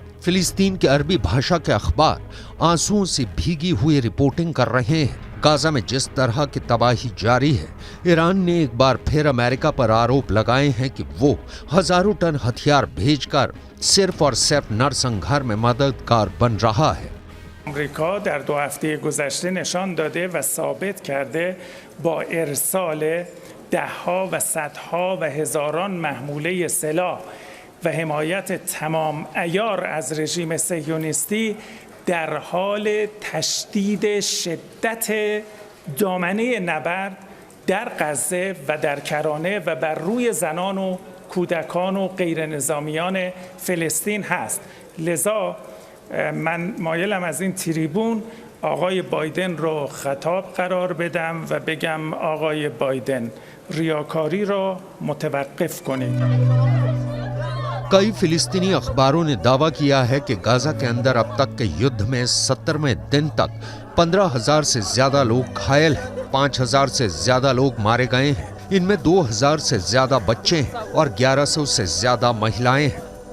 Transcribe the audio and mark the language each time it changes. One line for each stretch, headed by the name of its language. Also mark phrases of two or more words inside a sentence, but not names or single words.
Hindi: फिलिस्तीन के अरबी भाषा के अखबार आंसुओं से भीगी हुई रिपोर्टिंग कर रहे हैं। गाजा में जिस तरह की तबाही जारी है, ईरान ने एक बार फिर अमेरिका पर आरोप लगाए हैं कि वो हजारों टन हथियार भेजकर सिर्फ और सिर्फ नरसंहार में मददगार बन रहा है।
Persian: آمریکا در 2 هفته گذشته نشان داده و ثابت کرده با ارسال دهها و صدها و هزاران محموله سلاح و حمایت تمام عیار از رژیم صهیونیستی در حال تشدید شدت دامنه نبرد در غزه و در کرانه و بر روی زنان و کودکان و غیر نظامیان فلسطین هست. لذا من مایلم از این تریبون آقای بایدن رو خطاب قرار بدم و بگم آقای بایدن ریاکاری را متوقف کنید.
Hindi: कई फिलिस्तीनी अखबारों ने दावा किया है कि गाजा के अंदर अब तक के युद्ध में 70वें दिन तक 15,000 से ज्यादा लोग घायल हैं, 5,000 से ज्यादा लोग मारे गए हैं। इनमें 2,000 से ज्यादा बच्चे हैं और 1,100 से ज्यादा महिलाएं हैं।